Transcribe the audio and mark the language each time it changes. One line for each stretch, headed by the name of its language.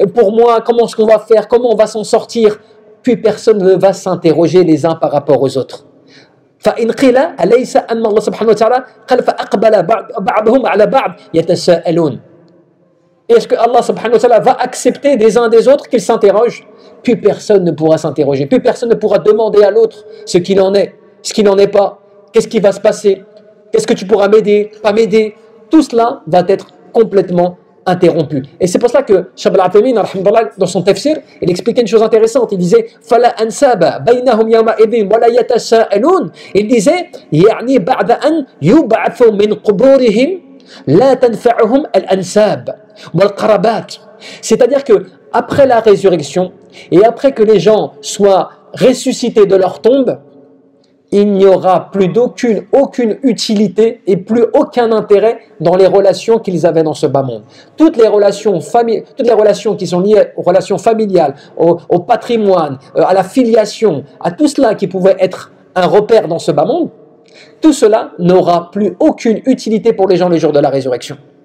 French: Pour moi, comment est-ce qu'on va faire? Comment on va s'en sortir? Puis personne ne va s'interroger les uns par rapport aux autres.
Arabic: فإن قيل أليس أن الله سبحانه وتعالى قال فأقبل بعضهم على بعض يتساءلون.
French: Est-ce que Allah subhanahu wa ta'ala va accepter des uns des autres qu'ils s'interrogent? Plus personne ne pourra s'interroger, plus personne ne pourra demander à l'autre ce qu'il en est, ce qu'il n'en est pas, qu'est-ce qui va se passer, qu'est-ce que tu pourras m'aider, pas m'aider. Tout cela va être complètement interrompu. Et c'est pour cela que Shaykh al-Uthaymin, dans son tafsir, il expliquait une chose intéressante.
Arabic: Il disait فَلَا أَنْسَابَ بَيْنَهُمْ يَوْمَئِذٍ وَلَا يَتَسَاءَلُونَ. Il disait يعني بعد أن يبعثوا من قبورهم لا تنفعهم الأنساب والقرابات.
French: C'est-à-dire que après la résurrection et après que les gens soient ressuscités de leur tombe, il n'y aura plus aucune utilité et plus aucun intérêt dans les relations qu'ils avaient dans ce bas monde. Toutes les relations qui sont liées aux relations familiales, au patrimoine, à la filiation, à tout cela qui pouvait être un repère dans ce bas monde, tout cela n'aura plus aucune utilité pour les gens le jour de la résurrection.